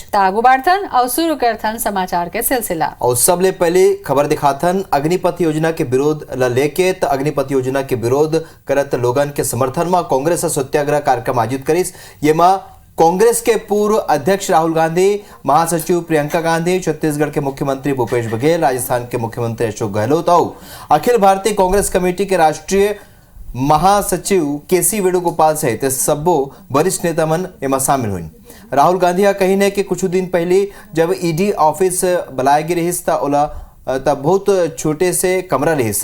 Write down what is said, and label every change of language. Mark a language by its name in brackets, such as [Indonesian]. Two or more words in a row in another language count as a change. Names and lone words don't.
[Chhattisgarhi] तागु बाढ़थन और शुरू करथन समाचार के सिलसिला। और सबले पहले खबर दिखाथन अग्निपथ योजना के विरोध ल लेके त अग्निपथ योजना के विरोध करत लोगन के समर्थन में कांग्रेस सत्याग्रह कार्यक्रम आयोजित करिस। ये कांग्रेस के पूर्व अध्यक्ष राहुल गांधी, महासचिव प्रियंका गांधी, छत्तीसगढ़ के मुख्यमंत्री भूपेश बघेल, राजस्थान के मुख्यमंत्री अशोक गहलोत और अखिल भारतीय कांग्रेस कमेटी के राष्ट्रीय महासचिव केसी वेणुगोपाल सहित सब्बो वरिष्ठ नेता मन एमा शामिल हुई। राहुल गांधी कही ने कि कुछ दिन पहले जब ईडी ऑफिस बुलाए गए रहिस तब बहुत छोटे से कमरा रहिस।